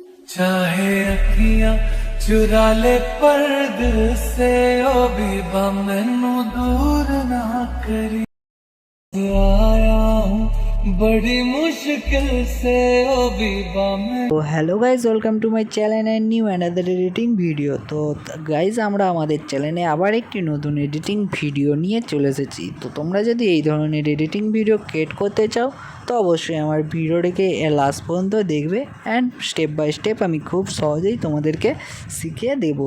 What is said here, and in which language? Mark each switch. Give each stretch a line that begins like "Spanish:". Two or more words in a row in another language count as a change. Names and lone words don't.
Punjabi: ਚਾਹੇ ਅਖੀਆਂ ਚੁਰਾ ਲੇ ਪਰ ਦਿਲ ਸੇ ਓ ਬੀਬਾ ਮੈਨੂੰ ਦੂਰ ਨਾ ਕਰੀ
Hindi: आया हूँ बड़ी मुश्किल से
Punjabi: ਓ ਬੀਬਾ ਮੈਂ।
English: তো hello guys, welcome to my channel and new another editing video.
Bangla: তো গাইজ, আমরা আমাদের চ্যানেলে আবার একটি নতুন
English: editing video
Bangla: নিয়ে চলে এসেছি। তো তোমরা যদি এই ধরনের
English: editing video create
Bangla: করতে চাও তো অবশ্যই আমার ভিডিওটিকে লাস্ট পর্যন্ত দেখবে
English: and step by step
Bangla: আমি খুব সহজেই তোমাদেরকে শিখিয়ে দেবো।